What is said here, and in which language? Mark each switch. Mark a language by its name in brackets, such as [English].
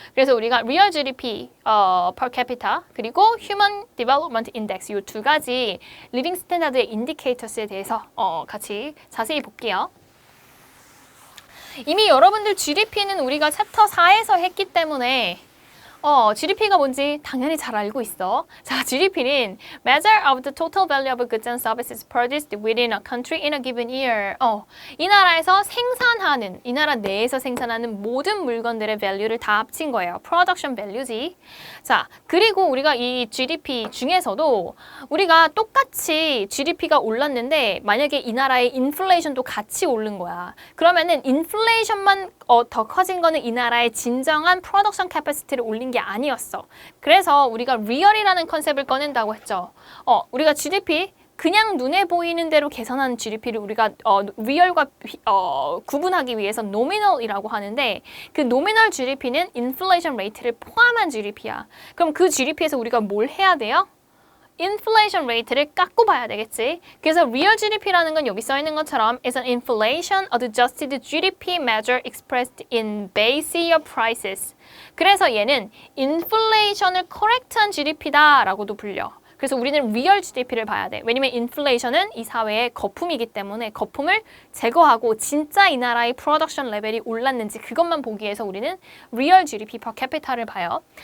[Korean] 그래서 우리가 Real GDP per capita 그리고 Human Development Index 이 두 가지 Living Standard의 Indicators에 대해서 같이 자세히 볼게요. 이미 여러분들 GDP는 우리가 챕터 4에서 했기 때문에 GDP가 뭔지 당연히 잘 알고 있어. [English] 자, GDP는 Measure of the Total Value of Goods and Services Produced within a country in a given year. [Korean] 이 나라에서 생산하는, 이 나라 내에서 생산하는 모든 물건들의 value를 다 합친 거예요. Production value지. 자, 그리고 우리가 이 GDP 중에서도 우리가 똑같이 GDP가 올랐는데 만약에 이 나라의 인플레이션도 같이 오른 거야. 그러면은 인플레이션만 더 커진 거는 이 나라의 진정한 프로덕션 캐퍼시티를 올린 게 아니었어. 그래서 우리가 리얼이라는 컨셉을 꺼낸다고 했죠. 우리가 GDP 그냥 눈에 보이는 대로 계산한 GDP를 우리가 리얼과 구분하기 위해서 노미널이라고 하는데 그 노미널 GDP는 인플레이션 레이트를 포함한 GDP야. 그럼 그 GDP에서 우리가 뭘 해야 돼요? 인플레이션 레이트를 깎고 봐야 되겠지. 그래서 real GDP라는 건 여기 써 있는 것처럼 [English] is an inflation adjusted GDP measure expressed in base year prices. [Korean] 그래서 얘는 인플레이션을 correct한 GDP다라고도 불려. 그래서 우리는 real GDP를 봐야 돼. 왜냐면 인플레이션은 이 사회의 거품이기 때문에 거품을 제거하고 진짜 이 나라의 프로덕션 레벨이 올랐는지 그것만 보기 위해서 우리는 real GDP per capita를 봐요.